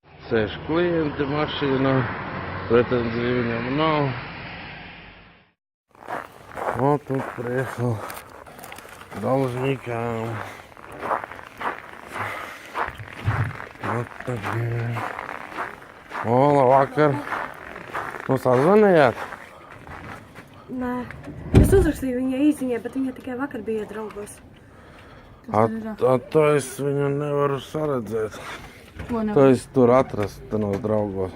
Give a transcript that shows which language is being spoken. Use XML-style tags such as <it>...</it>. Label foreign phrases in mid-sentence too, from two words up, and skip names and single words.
<lv>sēž klienti mašīnā, pretenziju viņam nav.</lv> <ru>Вот тут приехал должникам. Вот такие.</ru> <lv>O, labvakar. Mums sazvanījāt? Nē. Es uzrakstīju viņai īziņai, bet viņa tikai vakar bija draugos. To es viņu nevaru saredzēt. Ko nevar? To es tur atrast, tenos draugos.</lv>